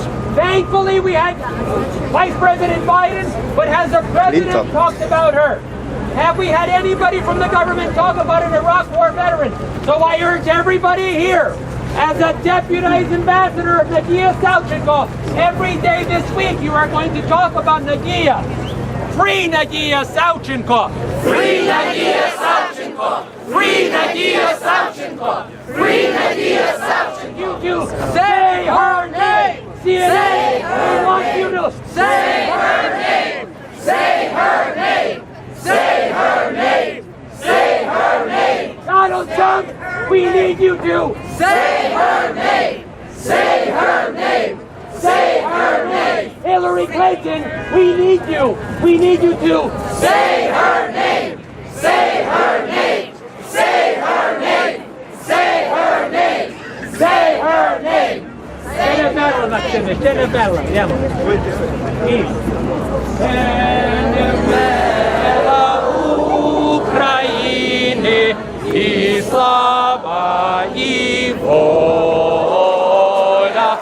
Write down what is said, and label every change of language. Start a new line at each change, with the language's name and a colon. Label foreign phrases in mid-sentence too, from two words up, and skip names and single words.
English: Thankfully, we had Vice President Biden, but has the president talked about her? Have we had anybody from the government talk about an Iraq war veteran? So I urge everybody here, as a deputized ambassador of Nadiya Savchenko, every day this week you are going to talk about Nadiya. Free Nadiya Savchenko! Free Nadiya Savchenko! Free Nadiya Savchenko! Free Nadiya Savchenko! You do say her name! CNN, we want you to say her name! Say her name! Say her name! Say her name! Donald Trump, we need you to say her name! Say her name! Say her name! Hillary Clinton, we need you! We need you to say her name! Say her name! Say her name! Say her name! Say her name!
Ukrainian: Ще не вмерла, Максиме, ще не вмерла. Йдемо. Ще не вмерла України, і слава, і воля.